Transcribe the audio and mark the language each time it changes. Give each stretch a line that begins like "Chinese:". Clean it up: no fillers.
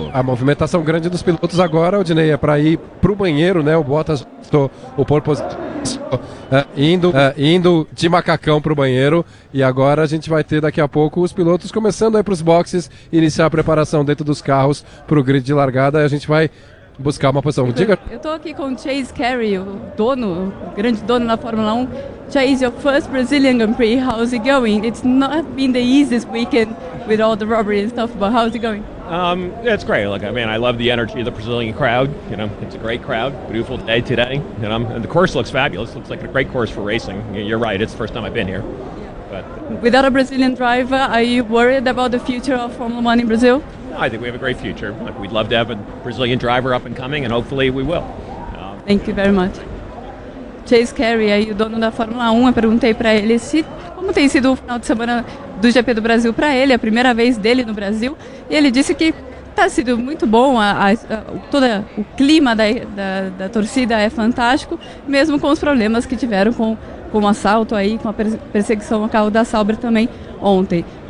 Portuguese: A movimentação grande dos pilotos agora, Odinei, é para ir para o banheiro, né? O Bottas, o Porpoise, indo de macacão para o banheiro, e agora a gente vai ter daqui a pouco os pilotos começando aí para os boxes, iniciar a preparação dentro dos carros para o grid de largada, e a gente vai buscar uma posição. Diga. Eu estou aqui com o Chase Carey, o dono, o grande dono da Fórmula 1.
English: Chase, your first Brazilian Grand Prix, how's it going? It's not been the easiest weekend with all the robbery and stuff, but how's it going? It's great. Look, I mean, I love the energy of the Brazilian crowd. You know, it's a great crowd. Beautiful day today. You know, and the course looks fabulous. Looks like a great course for racing. You're right. It's the first time I've been here. But without a Brazilian driver, are you worried about the future of Formula One in Brazil? No, I think we have a great future. Like, we'd love to have a Brazilian driver up and coming, and hopefully we will. Thank you very much.
Portuguese: Chase Carey, aí o dono da Fórmula 1, eu perguntei para ele se como tem sido o final de semana do GP do Brasil para ele, a primeira vez dele no Brasil, e ele disse que está sendo muito bom, todo o clima da torcida é fantástico, mesmo com os problemas que tiveram com o assalto aí, com a perseguição ao carro da Sauber também ontem.